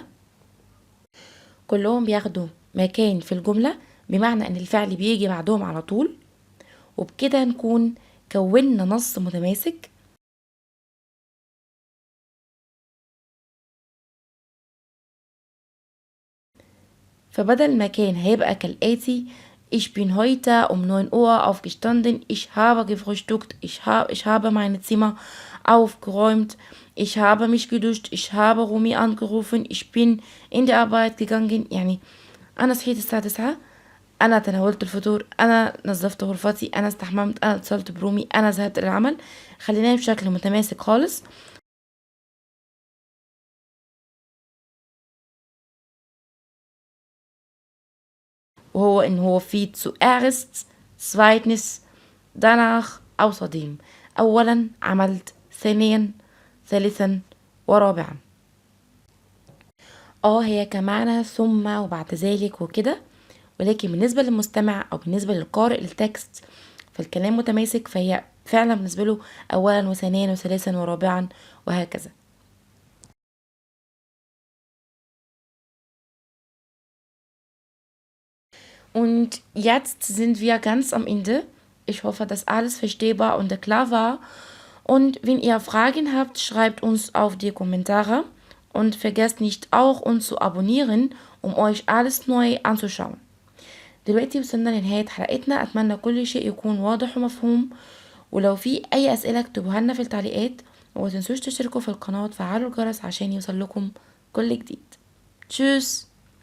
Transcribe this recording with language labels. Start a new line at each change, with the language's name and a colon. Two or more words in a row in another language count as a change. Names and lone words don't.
Arabic: كلهم بياخدوا مكان في الجملة بمعنى إن الفعل بيجي بعدهم على طول، وبكده نكون كونا نص متماسك. فبدل ما كان هيبقى كالآتي:
German: Ich bin heute um 9 Uhr aufgestanden. Ich habe gefrühstückt. Ich habe meine Zimmer aufgeräumt. Ich habe mich geduscht. Ich habe Rumi angerufen. Ich bin in die Arbeit gegangen.
Arabic: يعني أنا صحيت الساعة 9، أنا تناولت الفطور، أنا نظفت غرفتي، أنا استحممت، أنا اتصلت برومي، أنا ذهبت إلى العمل. خليناه بشكل متماسك خالص. وهو إن هو في
German: zuerst، zweitens، danach، außerdem.
Arabic: أولا، عملت، ثانيا، ثالثا، ورابعا. هي كمعنى ثم وبعد ذلك وكده، ولكن بالنسبة للمستمع أو بالنسبة للقارئ للتكست فالكلام متماسك، فهي فعلا بالنسبة له أولا وثانيا وثالثا ورابعا وهكذا.
German: Und jetzt sind wir ganz am Ende. Ich hoffe, dass alles verstehbar und klar war. Und wenn ihr Fragen habt, schreibt uns auf die Kommentare. Und vergesst nicht auch, uns zu abonnieren, um euch alles neu anzuschauen.
Arabic: دلوقتي وصلنا لنهاية حلقتنا، أتمنى كل شيء يكون واضح ومفهوم. ولو في أي أسئلة اكتبوها لنا في التعليقات، ومتنسوش تشتركوا في القناة وتفعلوا الجرس عشان يوصل لكم كل جديد. تشوس.